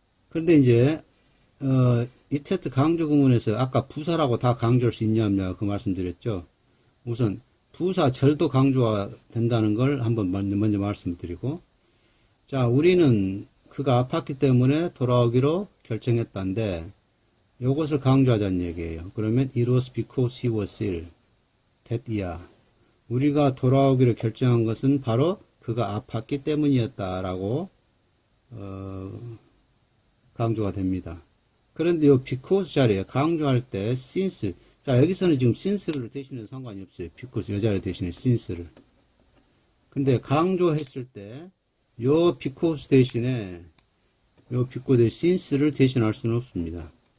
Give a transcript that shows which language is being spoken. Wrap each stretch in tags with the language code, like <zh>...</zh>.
<ko>그런데 이제, 이트세트 강조 구문에서 아까 부사라고 다 강조할 수 있냐 없냐 그 말씀드렸죠. 우선 부사 절도 강조가 된다는 걸 한번 먼저 말씀드리고, 자, 우리는 그가 아팠기 때문에 돌아오기로 결정했다는데 요것을 강조하자는 얘기예요.</ko> <en>그러면 it was because he was ill that year.</en> <ko>우리가 돌아오기로 결정한 것은 바로 그가 아팠기 때문이었다라고 강조가 됩니다. 그런데 요 because 자리에 강조할 때 since. 자, 여기서는 지금 since를 대신해도 상관이 없어요. because 여자를 대신에 since를. 근데 강조했을 때 요 because 대신에 요 because since를 대신할 수는 없습니다.</ko>